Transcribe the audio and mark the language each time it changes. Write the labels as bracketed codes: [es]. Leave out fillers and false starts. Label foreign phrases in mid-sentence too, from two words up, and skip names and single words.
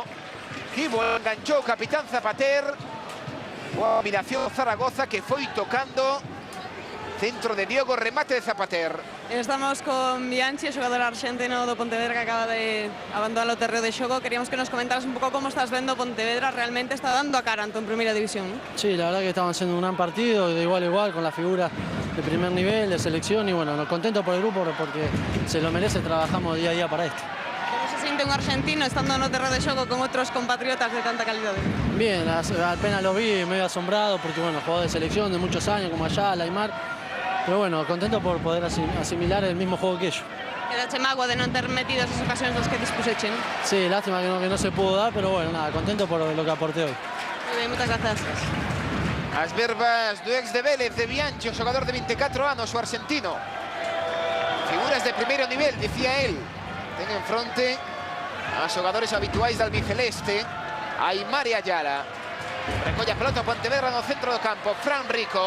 [gl] Que bo enganchou o capitán Zapater. Boa combinación Zaragoza que foi tocando Centro de Diogo, remate de Zapater. Estamos con Bianchi, xogador argentino do Pontevedra que acaba de abandonar o terreo de xogo. Queríamos que nos comentaras un pouco como estás vendo Pontevedra. Realmente está dando a cara ante en Primera División, ¿no? [es] Sí, la verdad que estamos haciendo un gran partido, de igual a igual, con la figura de primer nivel, de selección, y bueno, contento por el grupo porque se lo merece, trabajamos día a día para esto. [gl] Como se siente un argentino estando no terreo de xogo con outros compatriotas de tanta calidad? [es] Bien, apenas lo vi, medio asombrado porque bueno, jugador de selección de muchos años como Ayala, Aymar. Pero bueno, contento por poder asimilar el mismo juego que ellos. [gl] Quedache magua de non ter metido esas ocasiones nas que dispuseche, ¿no? [es] Sí, lástima que no se pudo dar, pero bueno, nada, contento por lo que aporté hoy. Muy bien, muchas gracias. [gl] As verbas do ex de Vélez, de Bianchi, o xogador de 24 anos, o argentino. Figuras de primeiro nivel, dicía él. Ten en fronte a xogadores habituais da albiceleste, Aymar e Ayala. Recolle a pelota o Pontevedra no centro do campo, Fran Rico.